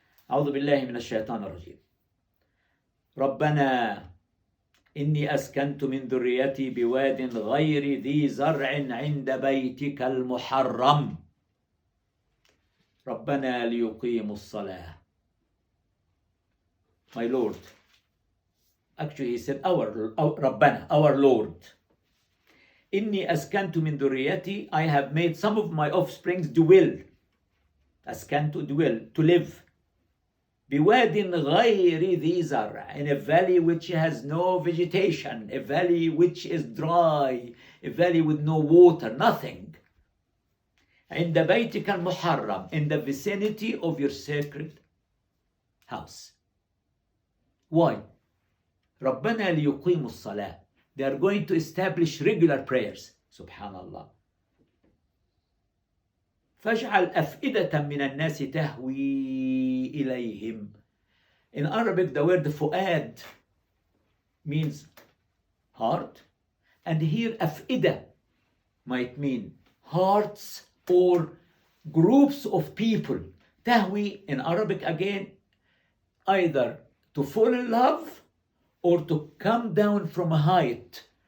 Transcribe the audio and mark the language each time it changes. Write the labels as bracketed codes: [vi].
[ar] أعوذ بالله من الشيطان الرجيم. ربنا إني أسكنت من ذريتي بواد غير ذي زرع عند بيتك المحرم ربنا ليقيموا الصلاة. [en] My Lord. Actually, he said ربنا, our Lord. [ar] إني أسكنت من ذريتي, [en] I have made some of my offsprings dwell. أسكنت, dwell, to live. [ar] بواد غير ذي زرع, [en] in a valley which has no vegetation, a valley which is dry, a valley with no water, nothing. [ar] عند بيتك المحرم, [en] in the vicinity of your sacred house. Why? [ar] ربنا ليقيموا الصلاة. [en] They are going to establish regular prayers. Subhanallah. [ar] فاجعل أفئدة من الناس تهوي إليهم. [en] In Arabic, the word fu'ad means heart, and here أفئدة might mean hearts or groups of people. تهوي in Arabic again, either to fall in love or to come down from a height.